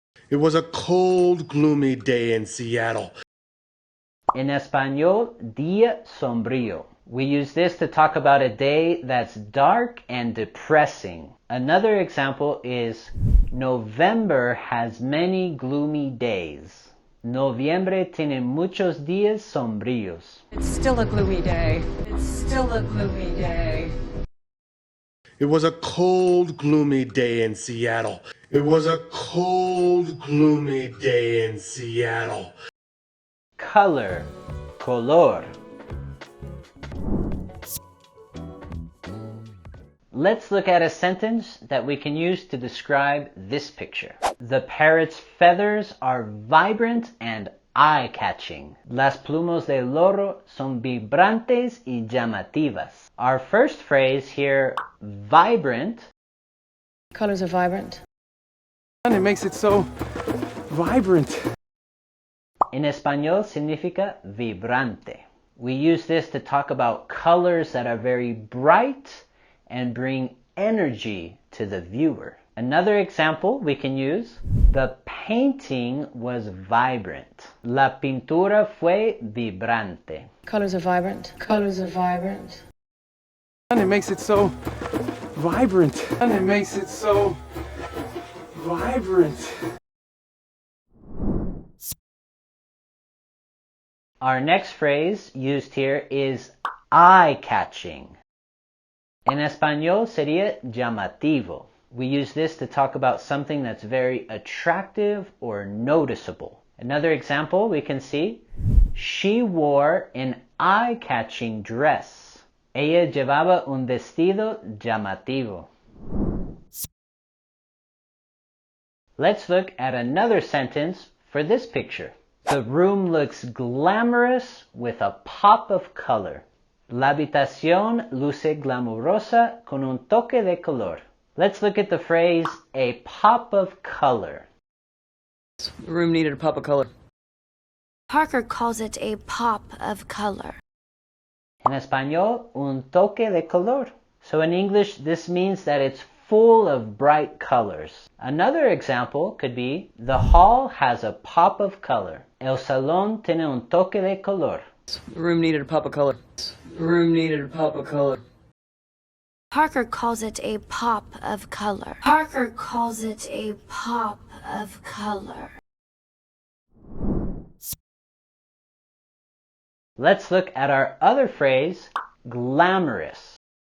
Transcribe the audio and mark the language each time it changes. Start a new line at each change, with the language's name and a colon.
English: It was a cold, gloomy day in Seattle.
Spanish: En español, día sombrío.
English: We use this to talk about a day that's dark and depressing. Another example is, November has many gloomy days.
Spanish: Noviembre tiene muchos días sombríos.
English: It's still a gloomy day. It's still a gloomy day. It was a cold, gloomy day in Seattle. It was a cold, gloomy day in Seattle. Color, color. Let's look at a sentence that we can use to describe this picture. The parrot's feathers are vibrant and eye-catching.
Spanish: Las plumas del loro son vibrantes y llamativas.
English: Our first phrase here, vibrant. Colors are vibrant. And it makes it so vibrant.
Spanish: En español significa vibrante.
English: We use this to talk about colors that are very bright and bring energy to the viewer. Another example we can use, the painting was vibrant.
Spanish: La pintura fue vibrante.
English: Colors are vibrant. Colors are vibrant. And it makes it so vibrant. And it makes it so vibrant. Our next phrase used here is eye-catching.
Spanish: En español sería llamativo.
English: We use this to talk about something that's very attractive or noticeable. Another example we can see, she wore an eye-catching dress.
Spanish: Ella llevaba un vestido llamativo.
English: Let's look at another sentence for this picture. The room looks glamorous with a pop of color.
Spanish: La habitación luce glamurosa con un toque de color.
English: Let's look at the phrase, a pop of color. The room needed a pop of color. Parker calls it a pop of color.
Spanish: En español, un toque de color.
English: So in English, this means that it's full of bright colors. Another example could be, the hall has a pop of color.
Spanish: El salón tiene un toque de color.
English: The room needed a pop of color. The room needed a pop of color. Parker calls it a pop of color. Parker calls it a pop of color. Let's look at our other phrase, glamorous.